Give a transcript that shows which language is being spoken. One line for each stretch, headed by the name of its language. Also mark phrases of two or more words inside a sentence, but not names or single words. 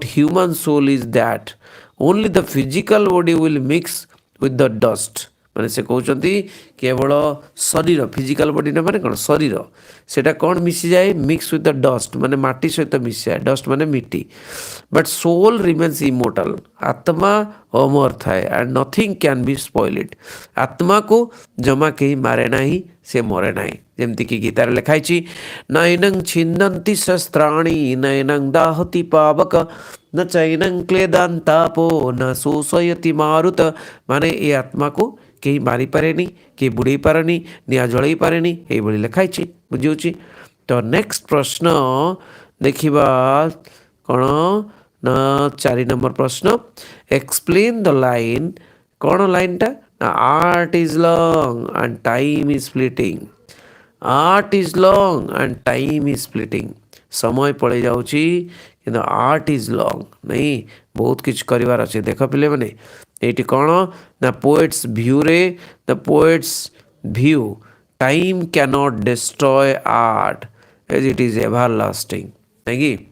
English: human soul is that only the physical body will mix with the dust
Odia: ମାନେ ସେ କହୁଛନ୍ତି କେବଳ ଶରୀର
English: physical bodyta
Odia: ମାନେ କ'ଣ ଶରୀର ସେଇଟା କ'ଣ ମିଶିଯାଏ
English: mix with the dust
Odia: ମାନେ ମାଟି ସହିତ ମିଶିଯାଏ ଡଷ୍ଟ ମାନେ ମିଟି
English: but soul remains immortal
Odia: ଆତ୍ମା ଅମର ଥାଏ
English: and nothing can be spoil it
Odia: ଆତ୍ମାକୁ ଜମା କେହି ମାରେ ନାହିଁ ସେ ମରେ ନାହିଁ ଯେମିତିକି ଗୀତାରେ ଲେଖା ହେଇଛି
Sanskrit: ନୈନଂ ଛିନ୍ଦନ୍ତି ଶସ୍ତ୍ରାଣି ନୈନଂ ଦାହତି ପାବକ न चैनं क्लेदान्तापो न शोषयति मारुत
Odia: ମାନେ ଏ ଆତ୍ମା କୋ କେହି ମାରିପାରେନି କେହି ବୁଡ଼େ ପାରେନି ନିଆଁ ଜଳଇ ପାରେନି एइभଳି ଲେଖା ହେଇଛି ବୁଝିହେଉଛି। ତ ନେକ୍ସଟ ପ୍ରଶ୍ନ ଦେଖିବା କ'ଣ ନା 4 ନମ୍ବର ପ୍ରଶ୍ନ
English: explain the line
Odia: କ'ଣ ଲାଇନ୍ଟା ନା
English: art is long and time is fleeting art is long and time is fleeting
Odia: ସମୟ ପଳେଇ ଯାଉଛି କିନ୍ତୁ
English: art is long
Odia: ନାଇଁ ବହୁତ କିଛି କରିବାର ଅଛି ଦେଖ ପିଲେମାନେ ଏଇଠି କ'ଣ ନା
English: poets viewre the poets view time cannot destroy art as it is ever lasting
Odia: ନାଇଁ କି